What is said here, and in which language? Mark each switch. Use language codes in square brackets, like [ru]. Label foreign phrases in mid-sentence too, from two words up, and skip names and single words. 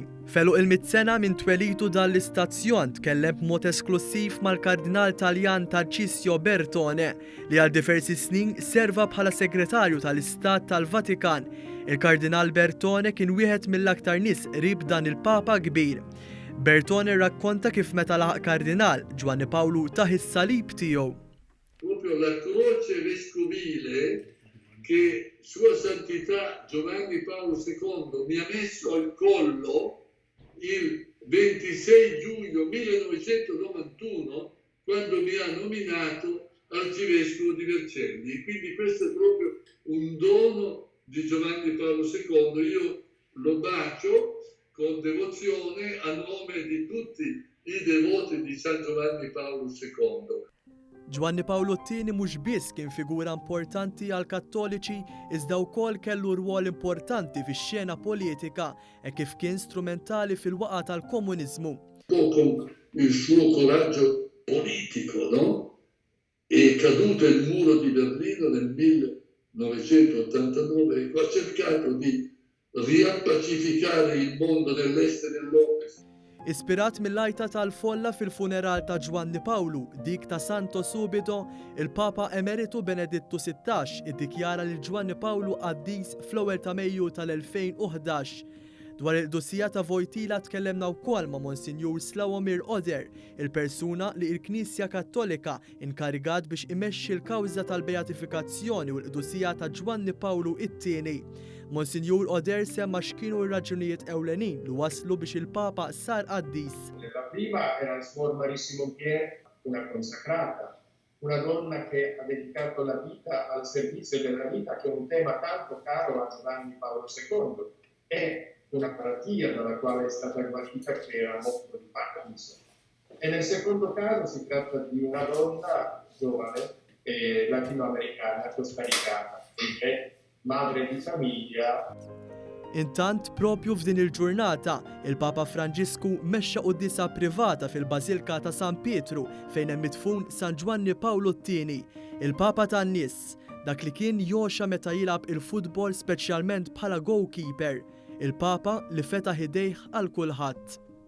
[mt] Feluq il-100 sena minn twelitu dan l-istazzjon tkellem b'mod esklusiv mal-Kardinal Taljan Tarcisio Bertone li għal diversi snin serva bħala segretarju tal-Istat tal-Vatikan. Il-Kardinal Bertone kien wieħed mill-aktar nies qrib dan il-Papa kbir. Bertone rakkonta kif meta laħaq Kardinal Giovanni Paolo taħ is-salib tiegħu. [it] Proprio la croce vescovile che Sua Santità Giovanni Paolo II mi ha messo al collo il 26 giugno 1991 quando mi ha nominato arcivescovo di Vercelli. Quindi questo è proprio un dono di Giovanni Paolo II. Io lo bacio con devozione a nome di tutti i devoti di San Giovanni Paolo II. [mt] Giovanni Paolo II mhux biss kien figura importanti għal Kattoliċi iżda wkoll kellu rwol importanti fix-xena politika e kif kien strumentali fil-waqgħa tal-komuniżmu. [it] Con il suo coraggio politico, no? È caduto il muro di Berlino nel 1989 e ha cercato di riappacificare il mondo dell'est e dell'ovest. [mt] Ispirat mill-lajta tal-folla fil-funeral ta' Giovanni Paolo, dik ta' [it] Santo Subito, [mt] il-Papa Emeritu Benedetto XVI iddikjara li Giovanni Paolo qaddis fl-ewwel ta' Mejju tal-2011. Dwar il-dossija ta' Wojtyła tkellemna wkoll ma' Monsinjur Slawomir Oder, il-persuna li l-Knisja Kattolika inkarigat biex imexxi l-kawża tal-beatifikazzjoni u l-dossija ta' Giovanni Paolo II. Monsinjur Oder semma x'kienu r-raġunijiet ewlenin li waslu biex il-Papa sar qaddis. [it] La prima era Suor Marissimo Pier, una consacrata, una donna che ha dedicato la vita al servizio della vita, che è un tema tanto caro a Giovanni Paolo II, e una malattia dalla quale è stata guarita che era morto di Parkinson. E nel secondo caso si tratta di una donna giovane latinoamericana, costaricana, che madre di famiglia. [mt] Intant propju f'din il-ġurnata, il-Papa Franġisku mexxa qudiesa privata fil-Bażilika ta' San Pietru fejn hemm midfun San Giovanni Paolo II, il-Papa tan-nies, dak li kien joxa meta jilgħab il-futbol speċjalment bħala goalkeeper, il-Papa li fetaħ idejh għal kulħadd.